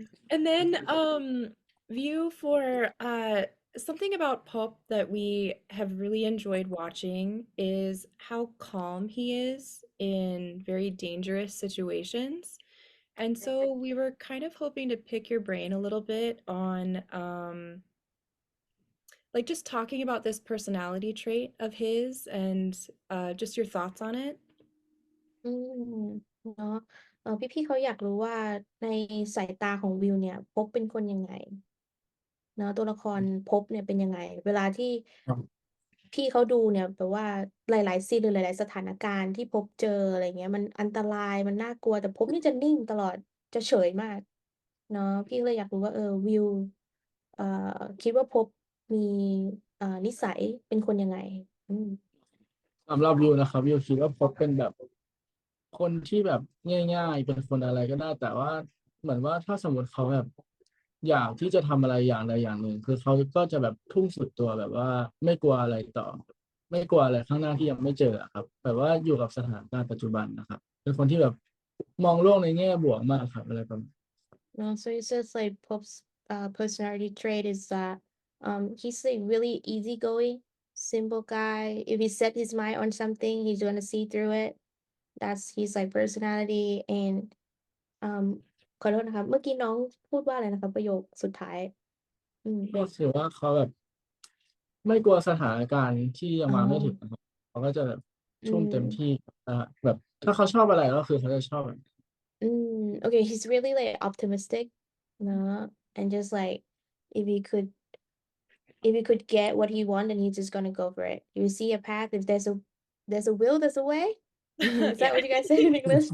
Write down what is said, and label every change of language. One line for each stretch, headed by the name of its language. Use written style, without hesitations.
English: And then view for something about Pop that we have really enjoyed watching is how calm he is in very dangerous situations. And so we were kind of hoping to pick your brain a little bit on like just talking about this personality trait of his and just your thoughts on it.
Thai: อืมเนาะพี่เขาอยากรู้ว่าในสายตาของวิวเนี่ยพบเป็นคนยังไงเนาะตัวละครพบเนี่ยเป็นยังไงเวลาที่พี่เขาดูเนี่ยแบบว่าหลายๆซีนหรือหลายๆสถานการณ์ที่พบเจออะไรเงี้ยมันอันตรายมันน่ากลัวแต่พบนี่จะนิ่งตลอดจะเฉยมากเนาะพี่เลยอยากรู้ว่าวิวเอ่อคิดว่าพบมีนิสัยเป็นคนยังไงอืม สำหรับวิวนะครับวิวคิดว่าพบเป็นแบบคนที่แบบง่ายๆเป็นคนอะไรก็ได้แต่ว่าเหมือนว่าถ้าสมมติเขาแบบอยากที่จะทำอะไรอย่างใดอย่างหนึ่งคือเขาก็จะแบบทุ่มสุดตัวแบบว่าไม่กลัวอะไรต่อไม่กลัวอะไรข้างหน้าที่ยังไม่เจออะครับแบบว่าอยู่กับสถานการณ์ปัจจุบันนะครับเป็นคนที่แบบมองโลกในแง่บวกมากครับอะไรประมาณ
English: No, so it says like Pop's personality trait is that he's like really easygoing, simple guy. If he set his mind on something, he's gonna see through it. That's his like personality and um
Thai: ขอโทษนะคะเมื่อกี้น้องพูดว่าอะไรนะคะประโยคสุดท้ายอืม ก็ถือว่าเขาแบบไม่กลัวสถานการณ์ที่ยัง อ๋อ มาไม่ถึงนะครับเขาก็จะแบบ อื ทุ่มเต็ม ม ที่แบบถ้าเขาชอบอะไรก็คือเขาจะชอบแบบ
English: okay he's really like optimistic and just like if he could if he could get what he want, then he's just gonna go for it. You see a path, if there's a will, there's a way. Is that Yeah. what you guys say in English?